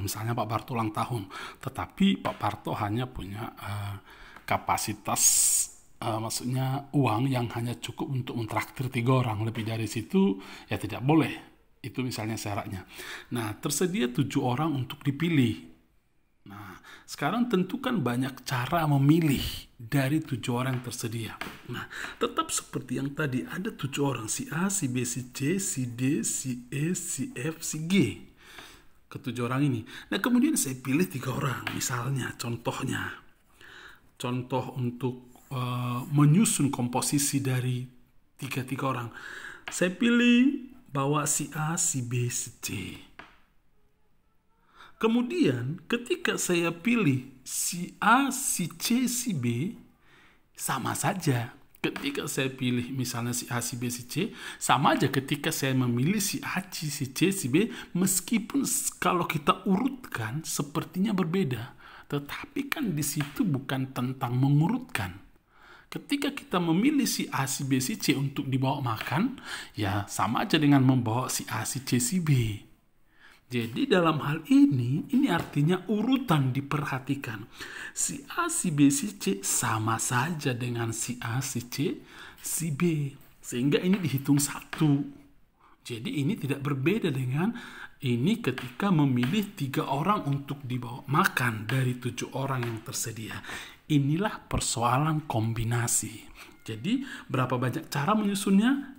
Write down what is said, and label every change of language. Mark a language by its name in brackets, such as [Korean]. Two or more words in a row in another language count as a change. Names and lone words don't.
[Indonesian] Misalnya Pak Barto ulang tahun, tetapi Pak Barto hanya punya kapasitas, maksudnya uang yang hanya cukup untuk mentraktir 3 orang. Lebih dari situ ya tidak boleh. Itu misalnya syaratnya. Nah, tersedia 7 orang untuk dipilih. Nah, sekarang tentukan banyak cara memilih dari 7 orang yang tersedia. Nah, tetap seperti yang tadi, ada 7 orang, si A, si B, si C, si D, si E, si F, si G. Ke-7 orang ini. Nah, kemudian saya pilih 3 orang. Misalnya, contoh untuk menyusun komposisi dari 3 orang. Saya pilih bahwa si A, si B, si C. Kemudian ketika saya pilih si A, si C, si B, sama saja. Ketika saya pilih misalnya si A, si B, si C, sama aja ketika saya memilih si A, si C, si B, meskipun kalau kita urutkan sepertinya berbeda. Tetapi kan di situ bukan tentang mengurutkan. Ketika kita memilih si A, si B, si C untuk dibawa makan, ya sama aja dengan membawa si A, si C, si B. Jadi dalam hal ini artinya urutan diperhatikan. Si A, si B, si C sama saja dengan si A, si C, si B. Sehingga ini dihitung 1. Jadi ini tidak berbeda dengan ini ketika memilih 3 orang untuk dibawa makan dari 7 orang yang tersedia. Inilah persoalan kombinasi. Jadi berapa banyak cara menyusunnya?